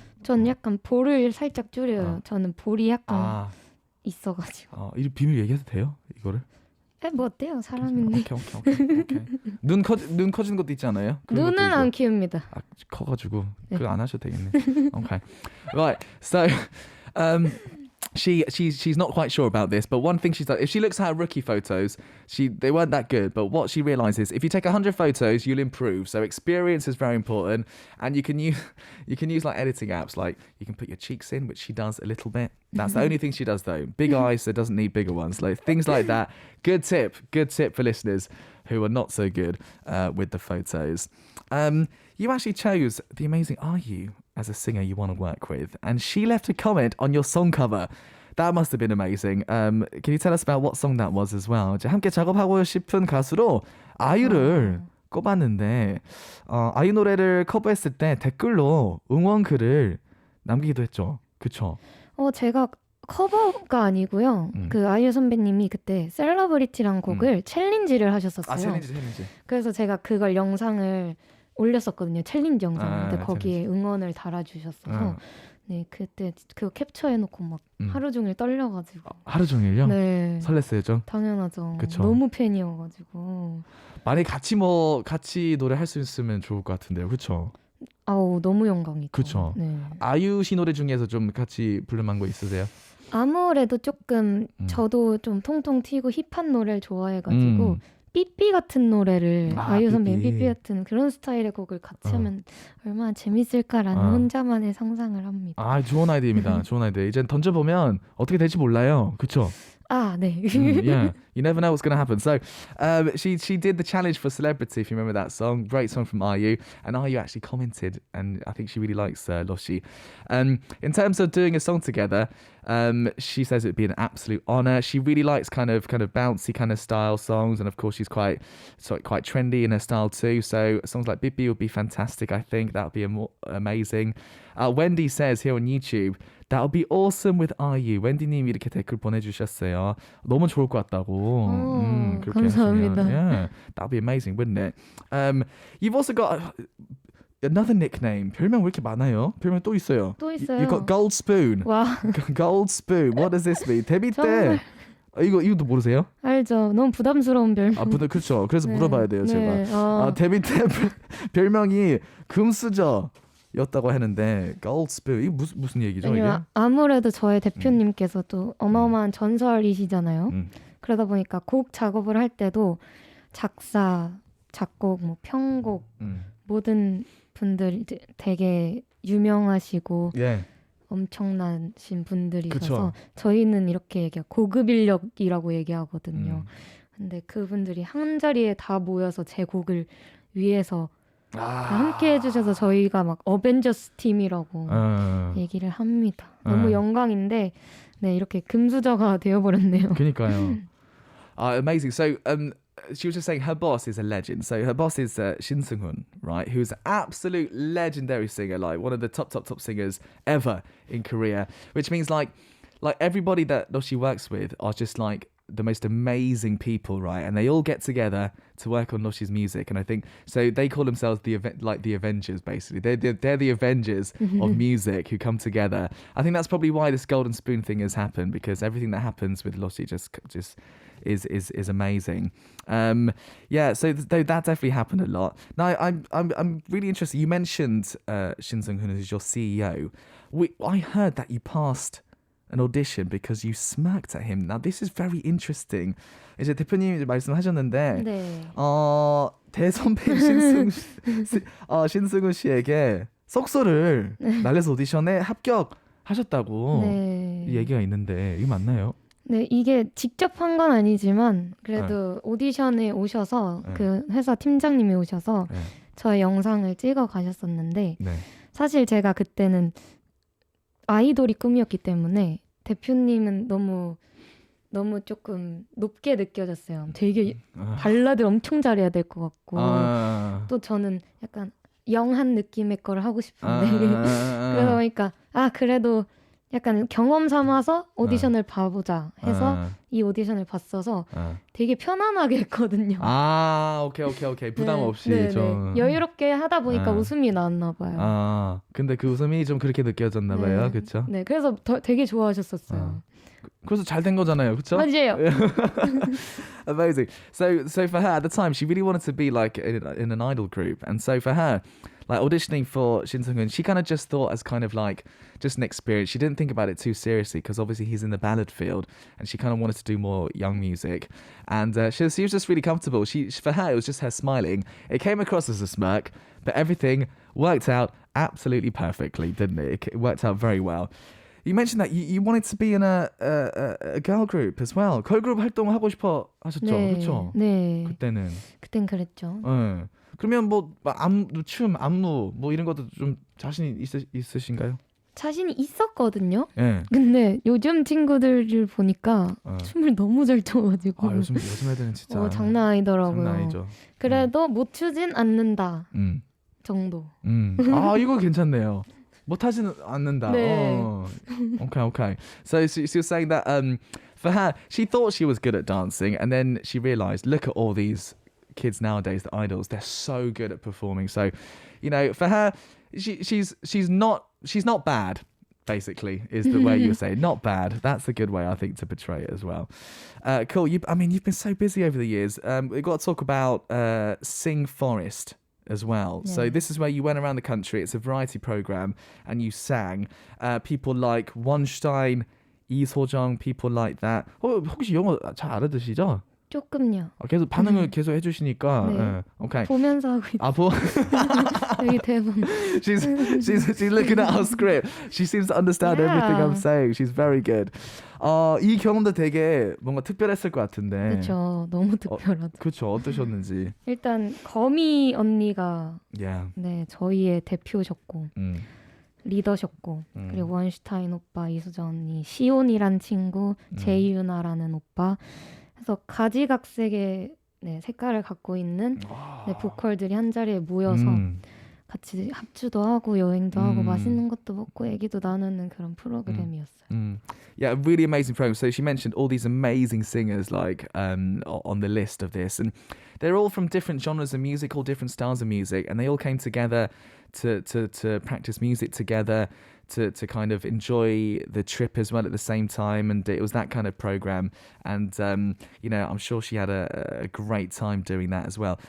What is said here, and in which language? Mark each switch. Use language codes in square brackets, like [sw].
[ko] 전 약간 볼을 살짝 줄여요. 저는 볼이 약간 있어가지고. 이 비밀 얘기해도 돼요? 이거를? 뭐 어때요? 사람인데. 오케이. 눈 커지는 것도 있지 않아요? 눈은 안 키웁니다. 커가지고 그거 안 하셔도 되겠네. [en] Okay. Right. So, she's not quite sure about this, but one thing she's done, if she looks at her rookie photos, they weren't that good. But what she realizes, if you take 100 photos, you'll improve. So experience is very important, and you can use like editing apps, like you can put your cheeks in, which she does a little bit. That's the only thing she does though. Big eyes, so doesn't need bigger ones. Like things like that. Good tip for listeners who are not so good with the photos. You actually chose the amazing IU as a singer you want to work with, and she left a comment on your song cover. That must have been amazing. Can you tell us about what song that was as well? [ko] 이제 함께 작업하고 싶은 가수로 아이유를 꼽았는데 아이유 노래를 커버했을 때 댓글로 응원글을 남기기도 했죠. 그쵸? 제가 커버가 아니고요. 그 아이유 선배님이 그때 셀러브리티란 곡을 챌린지를 하셨었어요. 챌린지. 그래서 제가 그걸 영상을 올렸었거든요. 챌린지 영상. 근데 거기에 챌린지. 응원을 달아주셨어서 네, 그때 그거 캡처해놓고 막 하루 종일 떨려가지고. 하루 종일요? 네. 설렜어요 좀? 당연하죠. 그쵸? 너무 팬이어가지고. 만약에 같이 노래할 수 있으면 좋을 것 같은데요. 그쵸? 아우 너무 영광이죠. 그쵸? 네. 아이유 씨 노래 중에서 좀 같이 부를만한 거 있으세요? 아무래도 조금 저도 좀 통통 튀고 힙한 노래를 좋아해가지고 삐삐 같은 노래를 아이유 선배님 삐삐 같은 그런 스타일의 곡을 같이 하면 얼마나 재밌을까라는 혼자만의 상상을 합니다. 좋은 아이디어입니다. 좋은 아이디어. 이제 던져보면 어떻게 될지 몰라요. 그쵸? 네. [en] Yeah, you never know what's going to happen. So she did the challenge for Celebrity, if you remember that song. Great song from IU. And IU actually commented, and I think she really likes Loshi. In terms of doing a song together, she says it'd be an absolute honor. She really likes kind of bouncy kind of style songs, and of course she's quite trendy in her style too. So songs like Bibi would be fantastic. I think that would be amazing. Wendy says here on YouTube, that would be awesome with IU. [ko] 웬디님이 이렇게 댓글 보내주셨어요. 너무 좋을 것 같다고. 그렇게 감사합니다. 하시면, [en] yeah, that would be amazing, wouldn't it? You've also got another nickname. [ko] 별명 왜 이렇게 많아요? 별명 또 있어요. [en] You've got Gold Spoon. [ko] 와. [en] Gold Spoon. What does this mean? [ko] 데뷔 때 이것도 모르세요? 알죠. 너무 부담스러운 별명. 그렇죠. 그래서 네. 물어봐야 돼요, 제가. 네. 데뷔 때 별명이 금수저. 였다고 했는데 Gold Spoon 이게 무슨 얘기죠? 이게? 아무래도 저의 대표님께서도 어마어마한 전설이시잖아요. 그러다 보니까 곡 작업을 할 때도 작사, 작곡, 뭐 편곡 모든 분들이 되게 유명하시고 엄청나신 분들이셔서 저희는 이렇게 고급 인력이라고 얘기하거든요. 근데 그분들이 한 자리에 다 모여서 제 곡을 위해서 다 함께 해주셔서 저희가 막 어벤져스 팀이라고 얘기를 합니다. 너무 영광인데 네, 이렇게 금수저가 되어버렸네요. 그러니까요. [en] Amazing. So she was just saying her boss is a legend. So her boss is Shin Seung-hoon, right? Who's an absolute legendary singer, like one of the top singers ever in Korea. Which means like everybody that she works with are just like the most amazing people, right? And they all get together to work on Noshi's music, and I think so. They call themselves the Avengers, basically. They're the Avengers of music who come together. I think that's probably why this Golden Spoon thing has happened, because everything that happens with Noshi just is amazing. So that definitely happened a lot. Now I'm really interested. You mentioned Shin Seung-hoon as your CEO. I heard that you passed an audition because you smirked at him. Now this is very interesting. [ko] 이제 대표님이 말씀하셨는데 대선배인 신승훈 씨에게 속소를 날려서 오디션에 합격하셨다고 얘기가 있는데 이게 맞나요? 네, 이게 직접 한 건 아니지만 그래도 오디션에 오셔서 그 회사 팀장님이 오셔서 저의 영상을 찍어 가셨었는데 사실 제가 그때는 아이돌이 꿈이었기 때문에 대표님은 너무 조금 높게 느껴졌어요. 되게 발라드 엄청 잘해야 될 것 같고 또 저는 약간 영한 느낌의 걸 하고 싶은데 그러다 보니까 그래도 약간 경험 삼아서 오디션을 봐보자 해서 이 오디션을 봤어서 되게 편안하게 했거든요. 오케이. 부담 없이 좀 여유롭게 하다 보니까 웃음이 나왔나 봐요. 근데 그 웃음이 좀 그렇게 느껴졌나 봐요. 그렇죠? 네, 그래서 되게 좋아하셨었어요. 그래서 잘 된 거잖아요. 그렇죠? 맞아요. [en] Amazing. So for her at the time, she really wanted to be like in an idol group, and so for her, like auditioning for Shin Seung-hoon, she kind of just thought as kind of like just an experience. She didn't think about it too seriously because obviously he's in the ballad field, and she kind of wanted to do more young music. And she was just really comfortable. For her, it was just her smiling. It came across as a smirk, but everything worked out absolutely perfectly, didn't it? It worked out very well. You mentioned that you wanted to be in a girl group as well. [ko] 걸그룹 활동하고 싶어 하셨죠? 네. 그렇죠? 네. 그땐 그랬죠. 네. 그러면 뭐 춤, 안무 뭐 이런 것도 좀 자신 있으신가요? 자신이 있었거든요. 네. 근데 요즘 친구들을 보니까 춤을 너무 잘 춰가지고 요즘 애들은 진짜 장난 아니더라고요. 장난 아니죠. 그래도 못 추진 않는다 정도. 이거 괜찮네요. 못하지는 않는다. 네. [en] Okay. So she was saying that for her, she thought she was good at dancing, and then she realized, look at all these kids nowadays, the idols, they're so good at performing. So, for her, she's not bad. Basically, is the way you say not bad. That's a good way, I think, to portray it as well. Cool. You've been so busy over the years. We've got to talk about Sing Forest as well. Yeah. So this is where you went around the country. It's a variety program, and you sang. People like Wonstein, 이소정, people like that. [ko] 혹시 영어 잘 알아듣시죠? 조금요. 계속 반응을 계속 해주시니까. 네. Okay. 보면서 하고 있어요. 여기 대본. [en] She's looking at our script. She seems to understand everything I'm saying. She's very good. [ko] 이 경험도 되게 뭔가 특별했을 것 같은데. 그렇죠. 너무 특별하죠. 그렇죠. 어떠셨는지. 일단 거미 언니가 네, 저희의 대표셨고 리더셨고 그리고 원슈타인 오빠, 이수정 언니, 시온이란 친구, 제이유나라는 오빠. 그래서 가지각색의 색깔을 갖고 있는 보컬들이 한 자리에 모여서 같이 합주도 하고 여행도 하고 맛있는 것도 먹고 얘기도 나누는 그런 프로그램이었어요. [en] Yeah, a really amazing program. So she mentioned all these amazing singers like on the list of this, and they're all from different genres of music, all different styles of music, and they all came together to practice music together. To kind of enjoy the trip as well at the same time, and it was that kind of program, and I'm sure she had a great time doing that as well.